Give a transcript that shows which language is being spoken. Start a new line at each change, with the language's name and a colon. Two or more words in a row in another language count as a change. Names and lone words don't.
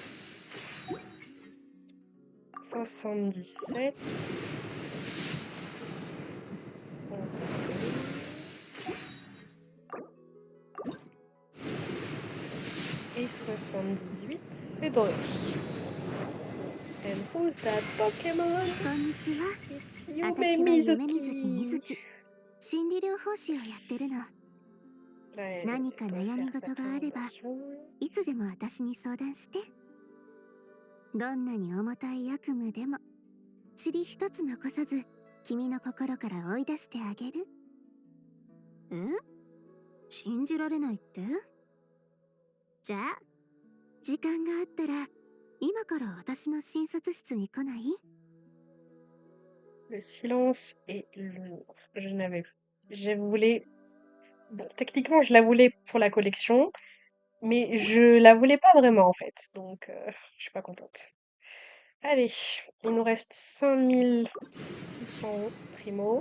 French: 77. On continue. Et 78, c'est doré.
English: And who's that Pokémon?
Japanese: こんにちは。
English: It's Yume
Japanese: 私は夢水木みず
English: Mizuki.
Japanese: き。心理療法士をやってるの。
French: Là, elle
Japanese: 何か
French: doit
Japanese: 悩み
French: faire sa
Japanese: 事があれば、
French: présentation.
Japanese: いつでも私に相談して。どんなに重たい悪夢でも、塵一つ残さず、君の心から追い出してあげる。え？信じられないって？じゃあ、時間があったら、今から私の診察室に来ない？
French: Le silence est lourd. Je voulais. Bon, techniquement, je la voulais pour la collection, mais je la voulais pas vraiment en fait. Donc, je suis pas contente. Allez, il nous reste 5600 primo.